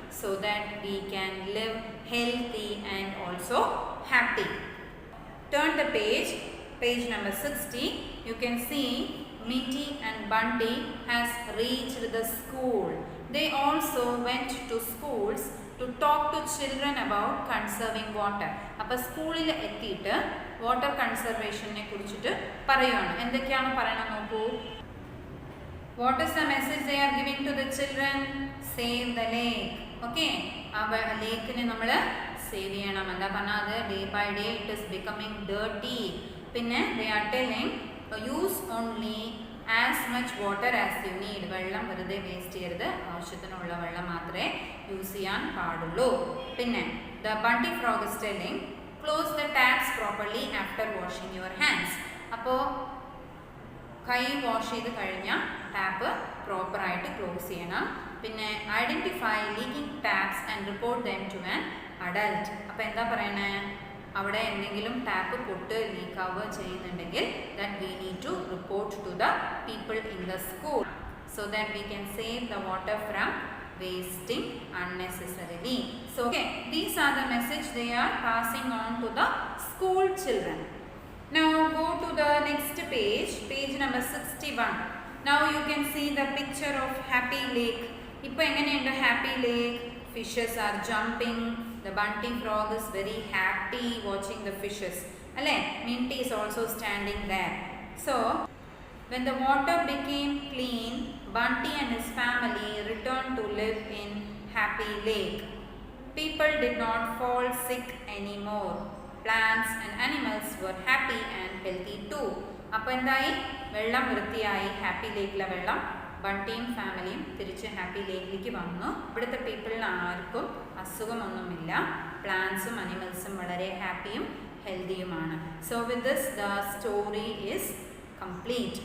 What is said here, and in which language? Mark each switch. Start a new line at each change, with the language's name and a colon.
English: So that we can live healthy and also happy. Turn the page number 60. You can see Minty and Bunty has reached the school. They also went to schools to talk to children about conserving water.
Malayalam: അപ്പോൾ സ്കൂളിൽ എത്തിയിട്ട് water കൺസർവേഷനെ കുറിച്ചിട്ട് പറയുകയാണ്. എന്തൊക്കെയാണ് പറയണം നോക്കൂ.
English: What is the message they are giving to the children? Save the lake.
Malayalam: Okay, ആ ലേക്കിനെ നമ്മൾ സേവ് ചെയ്യണം. എന്താ പറഞ്ഞാൽ അത്
English: Day by day it is becoming dirty.
Malayalam: പിന്നെ
English: they are telling use only as much water as you need.
Malayalam: വെള്ളം വെറുതെ waste ചെയ്യരുത്, ആവശ്യത്തിനുള്ള വെള്ളം മാത്രമേ യൂസ് ചെയ്യാൻ പാടുള്ളൂ. പിന്നെ
English: the bunty frog is telling close the taps properly after washing your hands.
Malayalam: അപ്പോൾ കൈ വാഷ് ചെയ്ത് കഴിഞ്ഞാൽ ടാപ്പ് പ്രോപ്പറായിട്ട് ക്ലോസ് ചെയ്യണം.
English: പിന്നെ identify leaking taps and report them to an adult.
Malayalam: അപ്പോൾ എന്താ പറയണേ? അവിടെ എന്തെങ്കിലും ടാപ്പ് പൊട്ട് ലീക്കാവുക ചെയ്യുന്നുണ്ടെങ്കിൽ
English: That we need to report to the people in the school so that we can save the water from wasting unnecessarily. So okay, these are the message they are passing on to the school children. Now go to the next page number 61. Now you can see the picture of happy lake.
Malayalam: Ipo enganeyundu happy lake?
English: Fishes are jumping. The bunty frog is very happy watching the fishes. Alle, Minty is also standing there. So when the water became clean, Bunty and his family returned to live in Happy Lake. People did not fall sick anymore. Plants and animals were happy and healthy too.
Malayalam: അപ്പോൾ എന്തായി? വെള്ളം വൃത്തിയായി. Happy ലേക്കിലെ വെള്ളം. ബണ്ടിയും ഫാമിലിയും തിരിച്ച് happy ലേക്കിലേക്ക് വന്നു. ഇവിടുത്തെ പീപ്പിളിന് ആർക്കും അസുഖമൊന്നുമില്ല. പ്ലാന്റ്സും അനിമൽസും വളരെ ഹാപ്പിയും ഹെൽത്തിയുമാണ്.
English: So with this the story is complete.